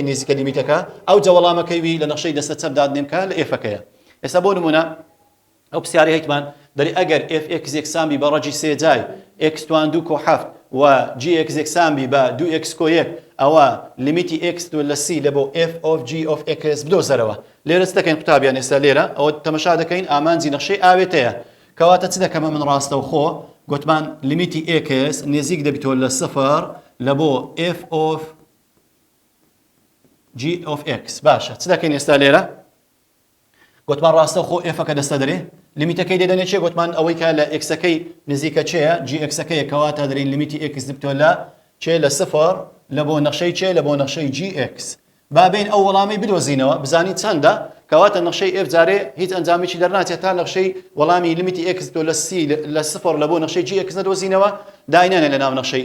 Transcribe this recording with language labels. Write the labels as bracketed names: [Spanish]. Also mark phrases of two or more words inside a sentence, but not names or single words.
[Central Kurdish] نێزیکە لیمیتەکە ئەوجا وەڵامەکەی وی لە نەخشەی دەستە چەپ دادنێم کە لە f-ئەکەیە ئێستا بۆ نمونە ئەو پرسیارەی هەیتمان دەری ئەگەر f(x) یەکسانبی بە ڕەجی سێ جای x توان 2.7 و gx یەکسانبی بە 2x(1) ئەوە لیمیتی x تۆ لە c لە بۆ [English] f of g of x [Central Kurdish] بدۆزەرەوە لێرە چ دەکەین قوتابیان ئێستا لێرە ئەوە تەمەشا دەکەین ئامانجی نەخشەی ئاوێتەیە کەواتە چ دەکەمە من ڕاستەوخۆ گوتمان لیمیتی x نێزیک دەبیتەوە لە 0 لە بۆ [English] f of g of x [Central Kurdish] باشە چ دەکەین ئێستا لێرە گوتمان ڕاستەوخۆ f-ئەکە دەستە دەرێ لیمیتەکەی دەدەنێ چێ گوتمان ئەوەی کە لە x-ئەکەی نزیکە چێە gx-ئەکەی کەواتە دەرین لیمیتی x دەبیتەوە لە چێ لە 0 لە بۆ نەخشەی چێ لە بۆ نەخشەی gx بابین ئەو وەڵامی بدۆزینەوە بزانی چەندە کەواتە نەخشەی f جارێ هیچ ئەنجامێکی دەرناچێت تا نەخشەی وەڵامی لیمیتی x تۆ لە c لە 0 لە بۆ نەخشەی gx نەدۆزینەوە داینانە لە ناو نەخشەی